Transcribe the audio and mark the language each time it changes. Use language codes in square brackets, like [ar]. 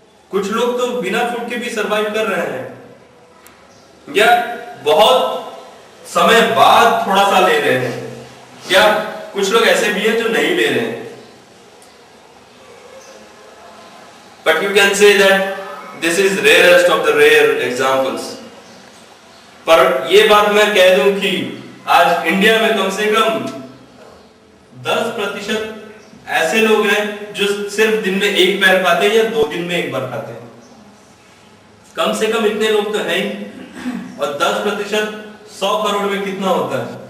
[hi] कुछ लोग तो बिना फूड के भी सरवाइव कर रहे हैं, या बहुत समय बाद थोड़ा सा ले रहे हैं, या कुछ लोग ऐसे भी हैं जो नहीं ले रहे हैं। [en] But you can say that this is rarest of the rare examples. [hi] पर ये बात मैं कह दूं कि आज इंडिया में कम से कम 10% ऐसे लोग हैं जो सिर्फ दिन में एक पैर खाते हैं या 2 दिन में एक बार खाते हैं। कम से कम इतने लोग तो हैं ही। और 10% 100 करोड़ में कितना होता है?